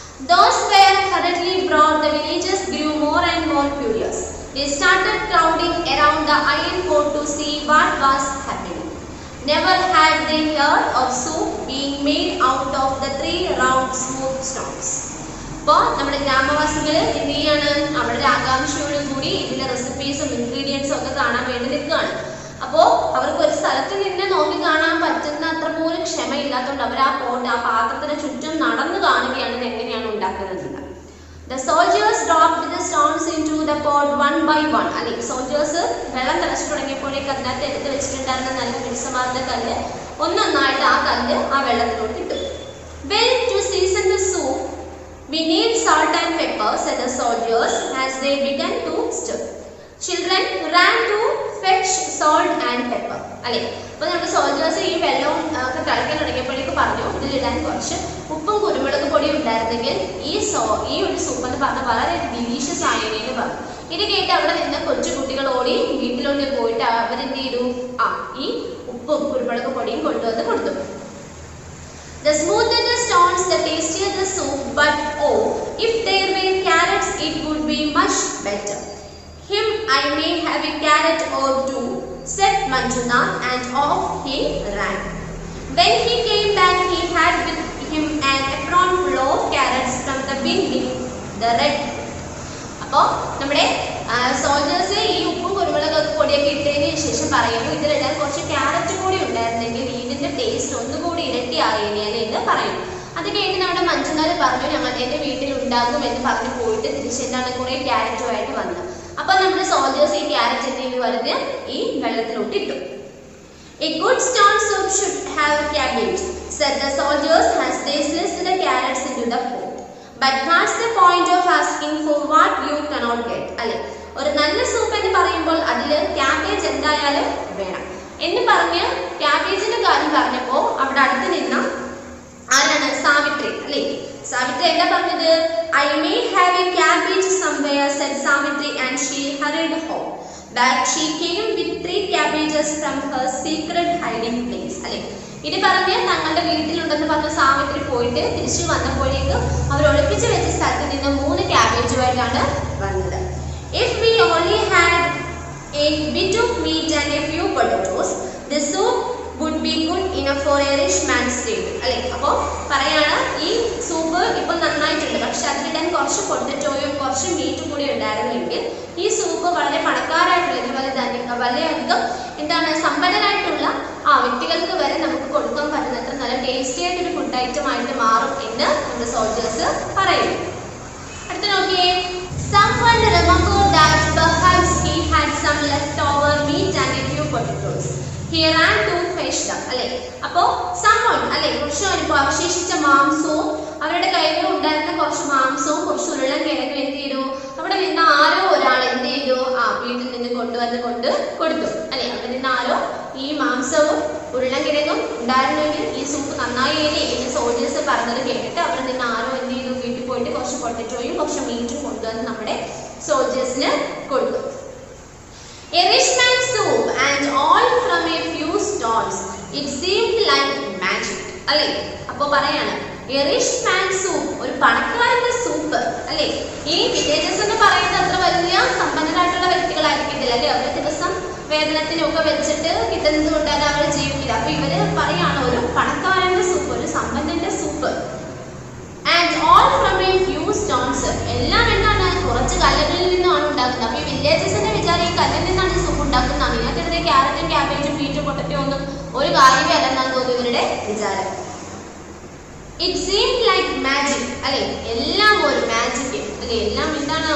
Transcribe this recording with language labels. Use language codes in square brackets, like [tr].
[en] Those were hurriedly brought, the villagers grew more and more curious. They started crowding around the iron pot to see what was happening. Never had they heard of soup being made out of the 3 round smooth stones. [ml] അപ്പോൾ നമ്മുടെ ഗ്രാമവാസികൾ എന്ത് ചെയ്യാണ്, അവരുടെ ആകാംക്ഷയോടും കൂടി ഇതിന്റെ റെസിപ്പീസും ഇൻഗ്രീഡിയൻസും ഒക്കെ കാണാൻ വേണ്ടി നിൽക്കുകയാണ്. അപ്പോൾ അവർക്ക് ഒരു സ്ഥലത്ത് നിന്ന് നോക്കി കാണാൻ പറ്റുന്ന അത്ര പോലും ക്ഷമയില്ലാത്തതുകൊണ്ട് അവർ ആ പാത്രത്തിന് ചുറ്റും നടന്നു കാണുകയാണ് ഇത് എങ്ങനെയാണ് ഉണ്ടാക്കുന്നത്. [en] The soldiers dropped the stones into the pot 1 by 1. [ml] അല്ലെ, സോൾജേഴ്സ് വെള്ളം തിളച്ചു തുടങ്ങിയപ്പോഴേക്ക് അതിനകത്ത് എടുത്ത് വെച്ചിട്ടുണ്ടായിരുന്ന നല്ല മിനുസമാർന്ന കല്ല് ഒന്നൊന്നായിട്ട് ആ കല്ല് ആ വെള്ളത്തിലോട്ട് ഇട്ടു. [en] Well, to season the soup, we need salt and pepper, said the soldiers as they began to stir. Children ran to fetch salt and pepper. [ml] അല്ലെ, അപ്പൊ നമ്മുടെ സോൾജേഴ്സ് ഈ വെള്ളവും ഒക്കെ തിളക്കാൻ തുടങ്ങിയപ്പോഴേക്ക് പറഞ്ഞു, ഇതിലിടാൻ കുറച്ച് ഉപ്പും കുരുമുളക് പൊടിയും ഉണ്ടായിരുന്നെങ്കിൽ ഈ ഒരു സൂപ്പ് എന്ന് പറഞ്ഞാൽ വളരെ ഡിലീഷ്യസ് ആയെന്ന് പറഞ്ഞു. ഇത് കേട്ട് അവിടെ നിന്ന് കൊച്ചു കുട്ടികൾ ഓടി വീട്ടിലോട്ട് പോയിട്ട് അവരെന്ത് ചെയ്തു, ഈ ഉപ്പും കുരുമുളക് പൊടിയും കൊണ്ടുവന്ന് കൊടുത്തു. [en] The smoother the stones, the tastier the soup, but oh, if there were carrots, it would be much better. Him, I may have a carrot or 2, said Manjunath, and off he ran. When he came back, he had with him an apron full of carrots from the bin beneath the red. [ml] അപ്പോൾ നമ്മുടെ soldiers ഈ ഉപ്പും കുരുമുളക് പൊടിയൊക്കെ ഇട്ടതിന് ശേഷം പറയുന്നു, ഇതിലിടാൻ കുറച്ച് ക്യാരറ്റ് കൂടി ഉണ്ടായിരുന്നെങ്കിൽ ഇതിന്റെ ടേസ്റ്റ് ഒന്നുകൂടി ഇരട്ടി ആയേനെ എന്ന് പറയുന്നു. അത് കേട്ട് നമ്മുടെ മഞ്ജുനാഥ് പറഞ്ഞു, ഞങ്ങൾ എൻ്റെ വീട്ടിൽ ഉണ്ടാകും എന്ന് പറഞ്ഞു പോയിട്ട് തിരിച്ചെന്താണ് കുറെ ക്യാരറ്റുമായിട്ട് വന്നത്. അപ്പൊ നമ്മുടെ സോൾജേഴ്സ് ഈ ക്യാരറ്റ് എന്തെങ്കിലും പറഞ്ഞ് ഈ വെള്ളത്തിലോട്ട് ഇട്ടു. [en] A good stone soup should have cabbage, said the soldiers as they sliced the carrots into the pot. But what's the point of asking for what you cannot get? [ml] അല്ലെ, ഒരു നല്ല soup എന്ന് പറയുമ്പോൾ അതിൽ ക്യാബേജ് എന്തായാലും വേണം എന്ന് പറഞ്ഞ് ക്യാബേജിന്റെ കാര്യം പറഞ്ഞപ്പോൾ അവിടെ അടുത്ത് നിന്ന ആരാണ്, സാവിത്രി അല്ലെ. സാവിത്രി എന്താ പറഞ്ഞത്, [en] I may have a cabbage somewhere, said Savitri, and she hurried home. But she came with 3 cabbages from her secret hiding place. [ml] അല്ലെ, ഇത് പറഞ്ഞ് തങ്ങളുടെ വീട്ടിലുണ്ടെന്ന് പറഞ്ഞ സാവിത്രി പോയിട്ട് തിരിച്ചു വന്നപ്പോഴേക്കും അവർ ഒളിപ്പിച്ചു വെച്ച സ്ഥലത്ത് നിന്ന് 3 ക്യാബേജുമായിട്ടാണ് വന്നത്. [en] If we only had a bit of meat and a few potatoes, the soup would be good enough for a rich man's table. [ml] അല്ലേ? അപ്പോൾ പറയാണ് ഈ സൂപ്പ് ഇപ്പം നന്നായിട്ടുണ്ട്, പക്ഷെ അതിലിടാൻ കുറച്ച് പൊട്ടറ്റോയും കുറച്ച് മീറ്റും കൂടി ഉണ്ടായിരുന്നെങ്കിൽ ഈ സൂപ്പ് വളരെ പണക്കാരായിട്ടുള്ള വളരെയധികം എന്താണ് സമ്പന്നരായിട്ടുള്ള വ്യക്തികൾക്ക് വരെ നമുക്ക് കൊടുക്കാൻ പറ്റുന്നത്ര നല്ല ടേസ്റ്റി ആയിട്ടൊരു ഫുഡ് ഐറ്റം ആയിട്ട് മാറും എന്ന് നമ്മുടെ സോൾജേഴ്സ് പറയുന്നു. അടുത്ത നോക്കിയേ. [en] Someone remembered that perhaps he had some leftover meat and a few potatoes. He ran to fetch them. [ml] അല്ലേ? അപ്പോൾ someone അല്ലേ കുറച്ച് അവശേഷിച്ച മാംസവും അവരുടെ കയ്യിൽ ഉണ്ടായിരുന്ന കുറച്ച് മാംസവും കുറച്ച് ഉരുളക്കിഴങ്ങും എന്ത് ചെയ്തു? അവിടെ നിന്ന് ആരോ ഒരാൾ എന്ത് ചെയ്തു? വീട്ടിൽ നിന്ന് കൊണ്ടുവന്ന് കൊടുത്തു. അല്ലെ? അവിടെ നിന്ന് ആരോ ഈ മാംസവും ഉരുളക്കിഴങ്ങും ഉണ്ടായിരുന്നെങ്കിൽ ഈ സൂപ്പ് നന്നായി എന്ന് സോൾജേഴ്സ് പറഞ്ഞത് കേട്ടിട്ട് അവിടെ നിന്ന് ആരോ എന്ത് ചെയ്തു? വീട്ടിൽ പോയിട്ട് കുറച്ച് പൊട്ടറ്റോയും കുറച്ച് മീറ്റും കൊണ്ടുവന്ന് നമ്മുടെ സോൾജേഴ്സിന് കൊടുത്തു. [en] A rich man's soup and all from a few stones. It seemed like magic. [ml] അല്ലേ? അപ്പോൾ പറയാണ് [en] a rich man's soup, [ml] ഒരു പണക്കാരന്റെ സൂപ്പ്. അല്ലേ? ഈ വില്ലേജസ് എന്ന് പറയുന്നത് അത്ര വലിയ സമ്പന്നരായിട്ടുള്ള വ്യക്തികളായിരിക്കത്തില്ല. അല്ലേ? അവർ ദിവസം വേതനത്തിനൊക്കെ വെച്ചിട്ട് കിട്ടുന്നത് കൊണ്ടാണ് അവർ ജീവിക്കില്ല. അപ്പൊ ഇവര് പറയാണ് ഒരു പണക്കാരന്റെ സൂപ്പ്, ഒരു സമ്പന്നന്റെ soup. [en] And all from a few stones. [ml] എല്ലാം എന്താണ്? കുറച്ച് കല്ലുകളിൽ നിന്നാണ് ഉണ്ടാക്കുന്നത്. അപ്പൊ ഈ വില്ലേജസിന്റെ വിചാരം ഈ കല്ലിൽ നിന്നാണ് ഈ സൂപ്പ് ഉണ്ടാക്കുന്നതാണ്. ഇതിനകത്ത് ക്യാരറ്റും ക്യാബേജും ബീറ്റും പൊട്ടറ്റോ ഒന്നും ഒരു കാര്യമേ അല്ലെന്നാണ് തോന്നുന്നു ഇവരുടെ വിചാരം. [en] It seemed like magic. [ml] അല്ലെ? എല്ലാം ഒരു മാജിക്. അല്ലെ? എല്ലാം എന്താണ്?